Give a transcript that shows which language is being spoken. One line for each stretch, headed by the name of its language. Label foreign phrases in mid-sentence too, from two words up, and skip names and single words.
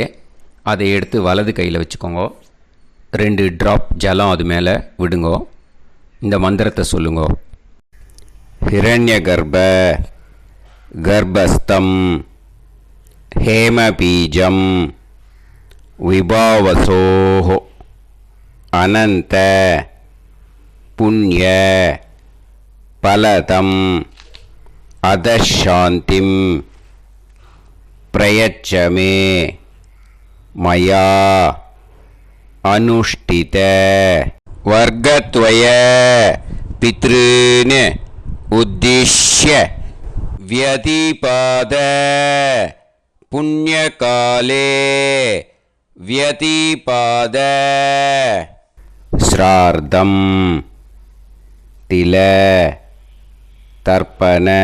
Tamil: அதை எடுத்து வலது கையில் வச்சுக்கோங்க. 2 ட்ராப் ஜலம் அது மேலே விடுங்கோ. இந்த மந்திரத்தை சொல்லுங்கோ.
Sanskrit: हिरण्य गर्भ गर्भस्थं हेमबीजं विभावसोः अनंत पुण्य फलदम् अधशान्तिं प्रयच्छ मे मया अनुष्ठित वर्गद्वय पितॄन् उद्दिश्य व्यतिपाद पुण्यकाले व्यतिपाद श्राद्धं तिल तर्पण